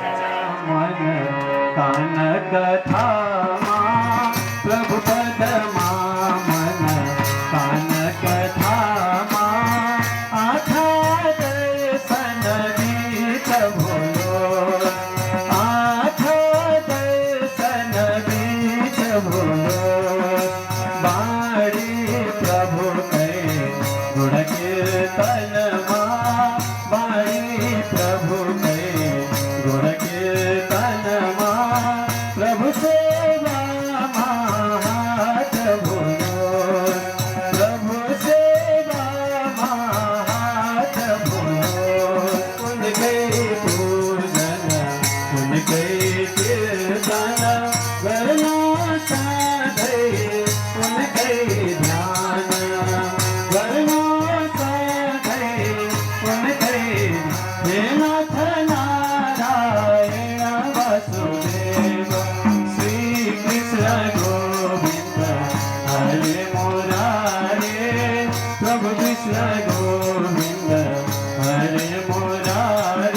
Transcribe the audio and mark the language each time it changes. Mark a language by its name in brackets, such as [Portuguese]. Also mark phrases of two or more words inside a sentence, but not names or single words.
[Nepali] मन कान कथामा प्रभु पदमा, मन कान कथामा आँखा दर्शन बीच भोलो, आँखा दर्शन बीच भोलो। बाणी प्रभु कै गुण कीर्तनमा, बाणी प्रभु कै गुण कीर्तनमा, प्रभु सेवामा हात भोलो, प्रभु सेवामा हात भोलो। उनकै पूजन उनकै कीर्तन गर्नु सधैँ, उनकै ध्यान गर्नु सधैँ, उनकै। [Sanskrit] हे नाथ नारायण वासुदेव, श्री कृष्ण गोविंद हरे मुरारे, प्रभु कृष्ण गोविंद हरे मुरारे।